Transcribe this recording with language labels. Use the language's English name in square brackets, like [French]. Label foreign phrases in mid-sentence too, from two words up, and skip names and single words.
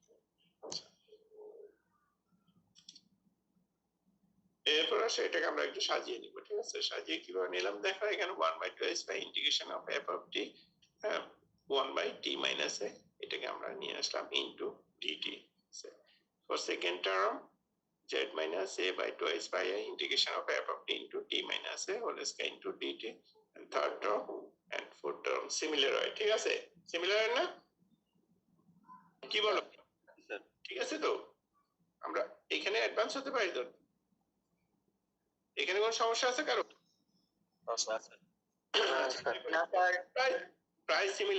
[Bangla] এরপর আসে এটাকে আমরা একটু সাজিয়ে নিব, ঠিক আছে? সাজিয়ে কিভাবে নিলাম দেখো, এখানে 1/2s [English] by integration of [Bangla] f অফ t 1/t [English] minus a, [Bangla] এটাকে আমরা নিয়ে আসলাম ইনটু dt। [English] for second term z minus a by 2s by a integration of f of t into t minus a whole square into dt, and third term and fourth term similar [Bangla] হয়, ঠিক আছে? সিমিলার হয় না? কি বলো? ঠিক আছে তো? আমরা এখানে অ্যাডভান্স হতে পারি তো? এখানে কোনো সমস্যা আছে কারো? প্রায় সিমিলার।